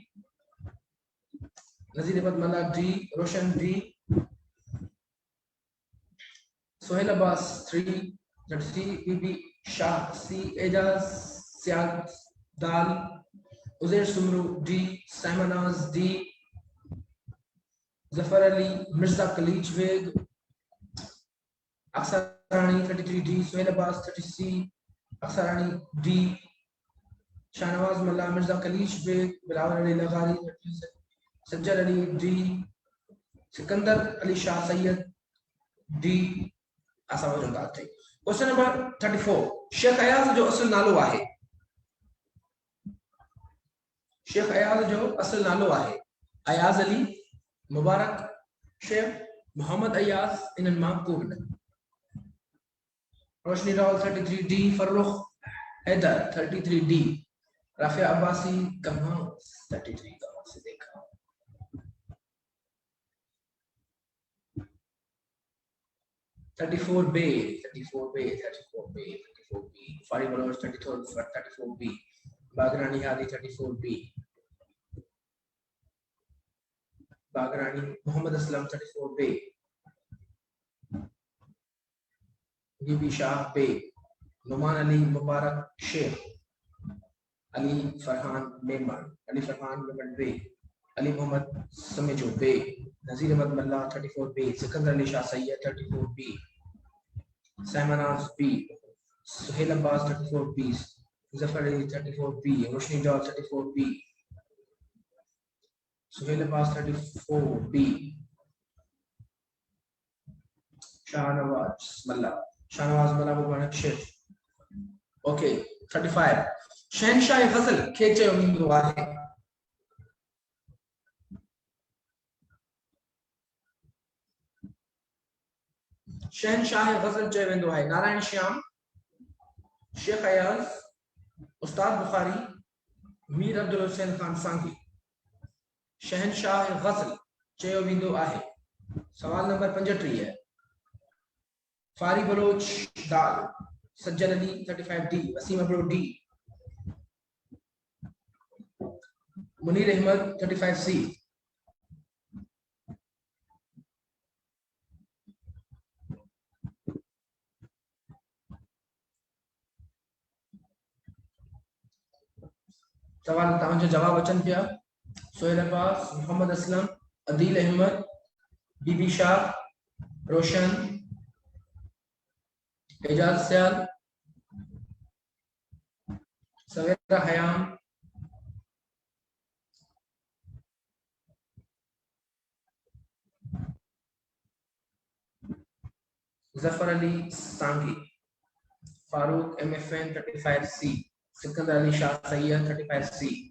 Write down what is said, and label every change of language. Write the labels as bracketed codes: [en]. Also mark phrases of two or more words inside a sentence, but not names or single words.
[sd] नजीर अहमद मल्ला डी, रोशन डी, सुहेल अब्बास 3 बीबी शाह सी, एजाज सियाल दाल, उजैर सुमरू डी, साइमनाज डी, जफर अली, मिर्जा खलीज बेग, अक्सर रानी 33 डी, सुहेल अब्बास 30 सी, अक्सर रानी डी, शाहनवाज मल्ला, मिर्जा कलीश बेग, बिलावल अली लगारी, सज्जर अली डी, सिकंदर अली शाह सैयद डी। असां वटि थे। [en] question number [sd] 34, शेख अयाज जो असुल नालो आहे। शेख अयाज जो असुल नालो आहे अयाज अली, मुबारक शेख, मोहम्मद अयाज, इन्हनि मां को बि न। रोशनी रावल 33 डी, फर्रुख हैदर 33 डी, राफिया अब्बासी कहाँ 33 [ur] کہاں سے دیکھا. [en] thirty four [sd] बे, फारी बलोच 34 बी, बागरानी हादी 34 बी, बागरानी मोहम्मद असलम 34 बे, बीबी शाह बे, नुमान अली मुबारक शेख, अली फरहान मेमन, बे, अली मोहम्मद समेजो बे, नजीर अहमद मल्ला 34 बे, सिकंदर अली शाह सैयद 34 बी, सैमनाज बी, सुहेल अब्बास 34 बी, जफर अली 34 बी, रोशनी जॉल 34 बी, सुहेल अब्बास 34 बी, शाहनवाज मल्ला मुबारक शेख। ओके 35, शहनशाह गजल खे चयो वेंदो आहे। शहनशाह गजल चयो वेंदो आहे नारायण श्याम, शेख अयाज, उस्ताद बुखारी, मीर अब्दुल हुसैन खान सांगी। शहनशाह गजल चयो वेंदो आहे। सवाल नंबर 35 है। फारी बलोच दाल, सज्जन अली 35 डी, वसीम अब्रो डी, मुनीर अहमद 35 सी। सवाल तव्हांजो जवाब अचनि पिया। सोहेल अब्बास, मोहम्मद असलम, अदील अहमद, बीबी शाह, रोशन, एजाज सियाल, सवेरा हयाम, जफर अली सांगी, फारूक MFN 35 सी, सिकंदर अली शाह सैयद 35 सी,